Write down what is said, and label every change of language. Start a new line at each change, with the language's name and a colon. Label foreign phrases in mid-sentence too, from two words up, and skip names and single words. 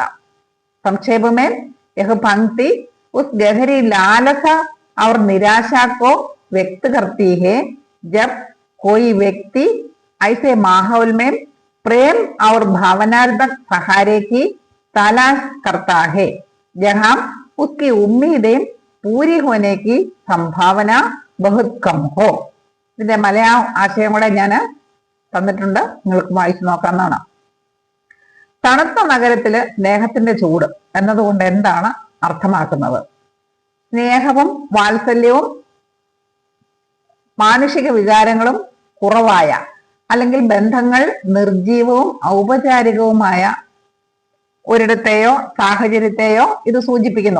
Hindi: संक्षेप में यह पंक्ति उस गहरी लालसा और निराशा को व्यक्त करती है जब कोई व्यक्ति ऐसे माहौल में प्रेम और भावनात्मक सहारे की तलाश करता है जहां उसकी उम्मीदें पूरी होने की संभावना बहुत कम हो.
Malayalam: ഇതിന്റെ മലയാളം ആശയം കൂടെ ഞാൻ തന്നിട്ടുണ്ട്, നിങ്ങൾക്ക് വായിച്ചു നോക്കാവുന്നതാണ്. തണുത്ത നഗരത്തില് സ്നേഹത്തിന്റെ ചൂട് എന്നതുകൊണ്ട് എന്താണ് അർത്ഥമാക്കുന്നത്? സ്നേഹവും വാത്സല്യവും മാനുഷിക വികാരങ്ങളും കുറവായ, അല്ലെങ്കിൽ ബന്ധങ്ങൾ നിർജീവവും ഔപചാരികവുമായ ഒരിടത്തെയോ സാഹചര്യത്തെയോ ഇത് സൂചിപ്പിക്കുന്നു.